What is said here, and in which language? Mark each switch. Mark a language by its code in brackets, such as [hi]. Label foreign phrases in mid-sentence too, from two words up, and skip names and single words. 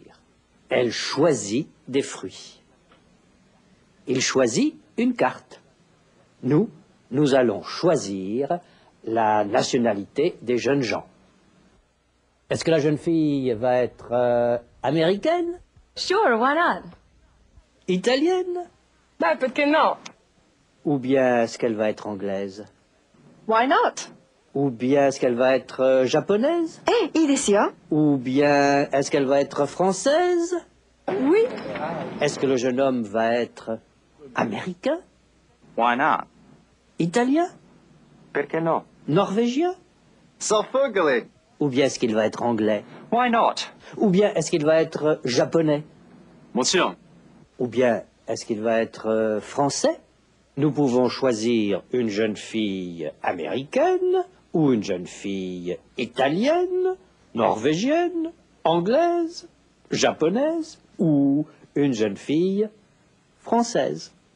[fr] Elle choisit des fruits. Il choisit une carte. Nous allons choisir la nationalité des jeunes gens. Est-ce que la jeune fille va être américaine? [en] Sure, why not? [fr] Italienne? Ben, peut-être que non. Ou bien est-ce qu'elle va être anglaise? [en] Why not? [fr] Ou bien est-ce qu'elle va être japonaise? [ja] Eh, いいですよ. [fr] Ou bien est-ce qu'elle va être française? Oui. Est-ce que le jeune homme va être américain? [en] Why not? [fr] Italien? [it] Perché no? [fr] Norvégien? Sofugli. Ou bien est-ce qu'il va être anglais? [en] Why not? [fr] Ou bien est-ce qu'il va être japonais? [ja] もちろん。 [fr] Ou bien est-ce qu'il va être français? Nous pouvons choisir une jeune fille américaine ou une jeune fille italienne, norvégienne, anglaise, japonaise ou une jeune fille française.